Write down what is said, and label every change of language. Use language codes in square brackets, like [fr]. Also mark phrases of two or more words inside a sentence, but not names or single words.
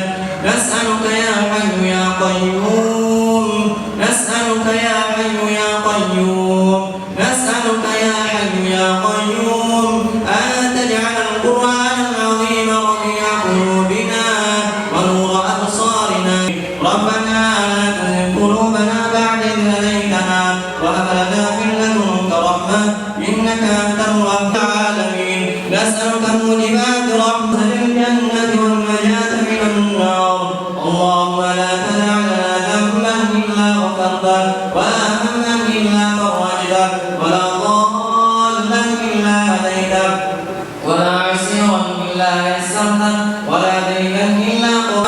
[ar] نسألك يا حي يا قيوم، نسألك يا حي يا قيوم، نسألك يا حي يا قيوم أن تجعل القرآن العظيم ربيع قلوبنا ونور أبصارنا. ربنا لا تزغ قلوبنا بعد إذ هديتنا وهب لنا من لدنك رحمة إنك أنت الوهاب. نسألك موجبات رحمة الجنة والنجاة من النار. اللهم لا تدع لنا ذنبا إلا غفرته ولا هما إلا فرجته ولا ضالا إلا هديته ولا عسيرا إلا يسرته ولا دينا إلا